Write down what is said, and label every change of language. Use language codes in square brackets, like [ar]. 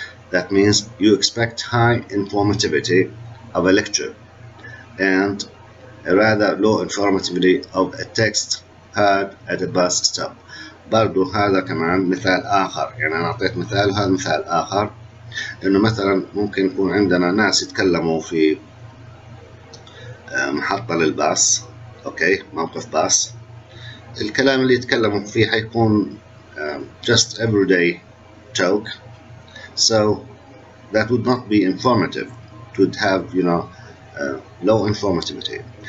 [en] That means you expect high informativity of a lecture and a rather low informativity of a text heard at a bus stop. [ar] برضو هذا كمان مثال آخر، يعني أنا أعطيت مثال وهذا مثال آخر، إنه مثلا ممكن يكون عندنا ناس يتكلموا في محطة للباص، أوكي، موقف باص، الكلام اللي يتكلموا فيه حيكون [en] just everyday talk. So that would not be informative. It would have, low informativity.